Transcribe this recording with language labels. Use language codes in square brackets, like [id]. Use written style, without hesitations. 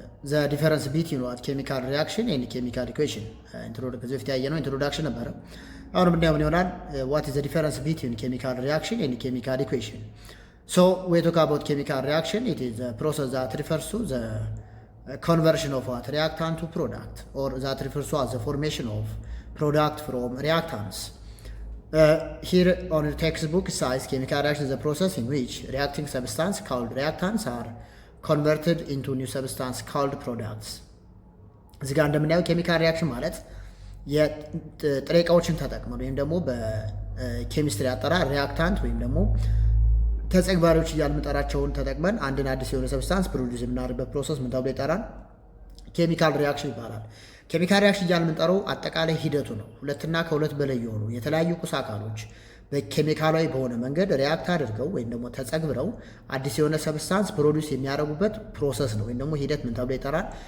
[en] ዘ ዲፈረንስ ቢትዊን ዋት ኬሚካል ሪያክሽን ኤንድ ኬሚካል ኢኩዌሽን [am] ከዚህ በፊት ያየነው ኢንትሮዳክሽን ነበረ። አሁን የምናየው ምን ይሆናል? [en] ዋት ኢዝ ዘ ዲፈረንስ ቢትዊን ኬሚካል ሪያክሽን ኤንድ ኬሚካል ኢኩዌሽን። ሶ ዊ ቶክ አባውት ኬሚካል ሪያክሽን ኢት ኢዝ ዘ ፕሮሰስ ዛት ሪፈርስ ቱ ዘ conversion of what reactant to product or that refers to as the formation of product from reactants. Here on the textbook says chemical reaction is a process in which reacting substance called reactants are converted into new substance called products. [am] እዚህ ጋር እንደምናየው ኬሚካል ሪያክሽን ማለት የጥሬ ዕቃዎችን ተጠቅመን ወይም ደግሞ በኬሚስትሪ አጠራር ሪያክታንት ወይም ደግሞ ተጸግባሪዎች እያልን የምንጠራቸውን ተጠቅመን አንድን አዲስ የሆነ ሰብስታንስ ፕሮዲውስ የምናደርግበት ፕሮሰስ ምን ተብሎ ይጠራል? ኬሚካል ሪያክሽን ይባላል። ኬሚካል ሪያክሽን እያልን የምንጠራው አጠቃላይ ሂደቱ ነው። ሁለትና ከሁለት በላይ የሆኑ የተለያዩ ቁስ አካሎች በኬሚካላዊ በሆነ መንገድ ሪያክት አድርገው ወይም ደግሞ ተጸግብረው አዲስ የሆነ ሰብስታንስ ፕሮዲውስ የሚያደርጉበት ፕሮሰስ ነው ወይም ደግሞ ሂደት ምን ተብሎ ይጠራል?